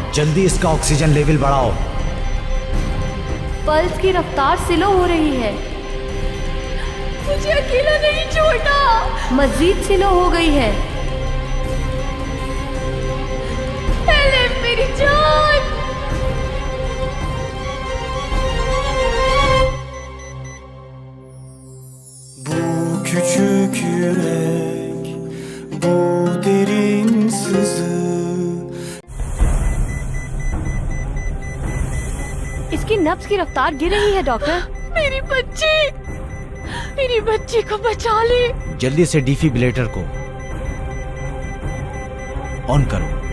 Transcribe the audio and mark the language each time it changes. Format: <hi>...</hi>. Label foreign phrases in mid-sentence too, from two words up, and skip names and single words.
<hi>जल्दी इसका</hi> <en>oxygen level</en> <hi>बढ़ाओ। पल्स की रफ्तार स्लो हो रही है। मुझे अकेला नहीं छोड़ना। मजीद स्लो हो गई है। एलिफ, मेरी जान।</hi> <tr>Bu küçük yürek, bu derin sızı.</tr> <hi>इसकी नब्ज की रफ्तार गिर रही है डॉक्टर। मेरी बच्ची को बचा ले। जल्दी से डिफिब्रिलेटर को ऑन करो।</hi>